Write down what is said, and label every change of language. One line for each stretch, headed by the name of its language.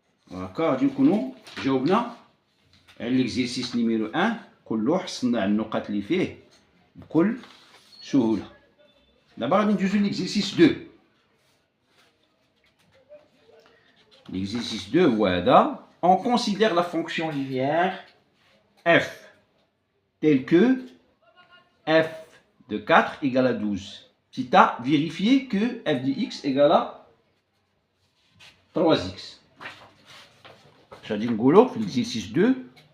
French: D'accord, du coup, nous
Arabic: جاوبنا
French: l'exercice numéro 1
Arabic: كله حصلنا النقاط اللي فيه بكل سهولة. دابا غادي ندوزو l'exercice 2. L'exercice 2 هو هذا.
French: On considère la fonction linéaire f telle que f de 4 égale à 12. Si tu as vérifié que f de x égale à 3x.
Arabic: غادي نقولو في l'exercice 2.